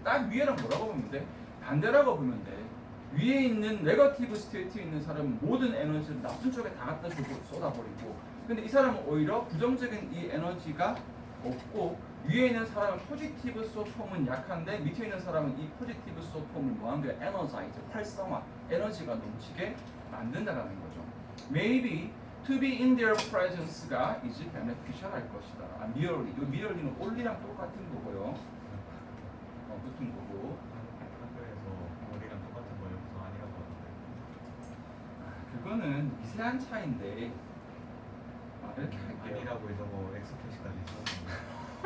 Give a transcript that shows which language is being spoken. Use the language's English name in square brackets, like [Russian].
[Korean] 딱 위에랑 뭐라고 보면 돼? 반대라고 보면 돼. 위에 있는 네거티브 스테이트에 있는 사람은 모든 에너지를 나쁜 쪽에 다 갖다 주고 쏟아버리고, 근데 이 사람은 오히려 부정적인 이 에너지가 없고, 위에 있는 사람은 포지티브 소폼은 약한데 밑에 있는 사람은 이 포지티브 소폼을 뭐하는 거야? 에너자이즈, 활성화, 에너지가 넘치게 만든다는 거죠. [English] Maybe to be in their presence가 is beneficial [Korean] 할 것이다. merely, 이 merely는 only랑 똑같은 거고요. 붙은 거고. 학교에서 머리랑 똑같은 거 여기서 아니라고 하는데 그거는 미세한 차이인데. 이렇게 할게요. 아니라고 해서 뭐 엑스표시까지 있었는데